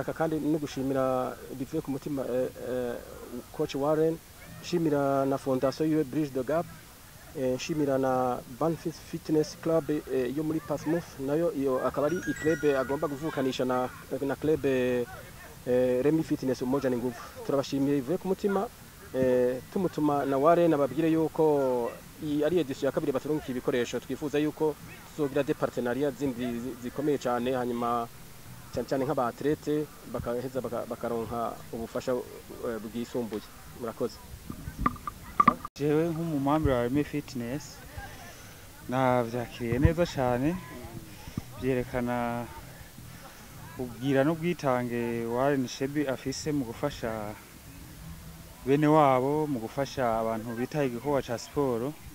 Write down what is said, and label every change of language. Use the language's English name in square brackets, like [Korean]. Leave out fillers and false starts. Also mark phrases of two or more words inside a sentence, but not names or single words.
[Rundi] Kandi no gushimira bivuye ku mutima coach Warren, shimira na fondation yo Bridge the Gap, shimira na Banfit Fitness Club yo muri Pasmouth nayo iyo akaba ari club agomba kuvukanisha na club Remy Fitness [Swahili] umoja ni nguvu. [Rundi] Turabashimiye bivuye ku mutima tumutuma na Warren ababwire yuko ari edition ya kabiri baturungikiye ibikoresho twifuza yuko tuzogira [French] des partenariats [Rundi] zindi zikomeye cyane hanyuma cyane nk'abatlete bakaheza bakaronka ubufasha bwisumbuye. Murakoze. Jewe nk'umumambi wa Remy Fitness navyakiriye neza cyane byerekana ubwira n'ubwitange Warren Shebi afise mu gufasha bene wabo mu gufasha abantu bitaye igikorwa ca siporo.